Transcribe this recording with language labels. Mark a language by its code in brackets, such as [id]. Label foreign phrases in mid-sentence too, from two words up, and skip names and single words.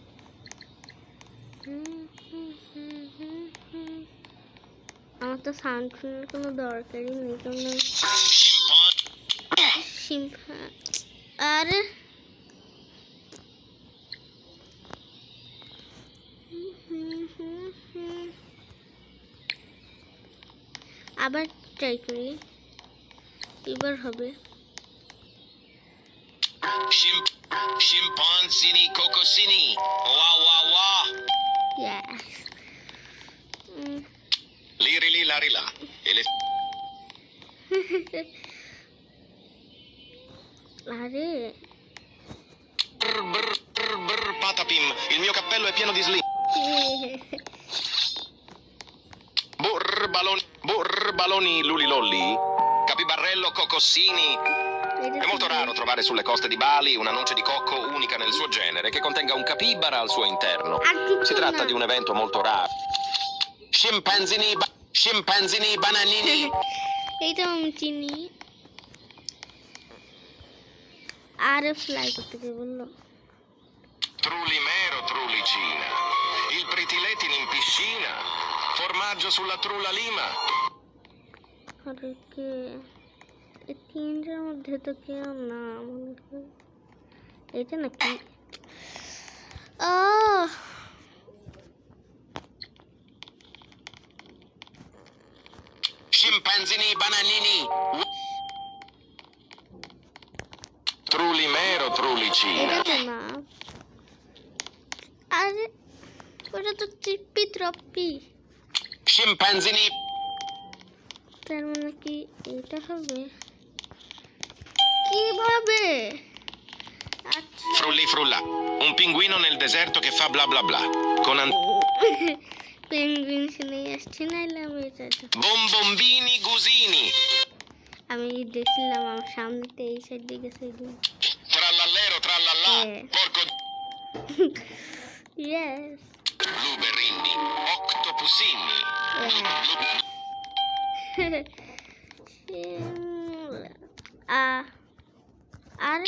[bn] আমার তো সাউন্ড শোনার কোনো দরকারই নেই, কারণ আরে আবার ট্রাই করি, এবার হবে। [it] Scimpanzini cocosini. [en] Wow wow wow. Yes. Liri li lari la. [bn] Are. [it] Brr patapim. Il mio cappello è pieno di slim. Burr baloni lulilolli. Capibarrello cocossini. È molto raro trovare sulle coste di Bali una noce di cocco unica nel suo genere che contenga un capibara al suo interno. Si tratta di un evento molto raro. Scimpanzini bananini. [bn] এটা আমি চিনি। আর ফ্লাই করতে কে বললো? [it] Trullimero trullicina. Il pritiletin in piscina. Formaggio sulla trulla lima. [bn] আরে কে? এই তিনটার মধ্যে তো কেউ না, এটা নাকি? [it] Scimpanzini bananini. Trullimero trullicina. [bn] এটা তো না। আরে ওটা তো ট্রিপি ট্রপি। [it] Scimpanzini. [bn] তার মানে কি এটা হবে? কিভাবে? আচ্ছা [it] Frulli frulla. Un pinguino nel deserto che fa bla bla bla. Con [bn] পেঙ্গুইন শুনে আসছে না, এলাম এটা [it] bombombini gusini. [bn] আমি দেখলাম আমার সামনেতে এই সাইড দিয়ে গেছে। [it] Trallallero trallallà. Porco. [bn] ইয়েস। [it] Blueberrini. Octopusini. [bn] আরে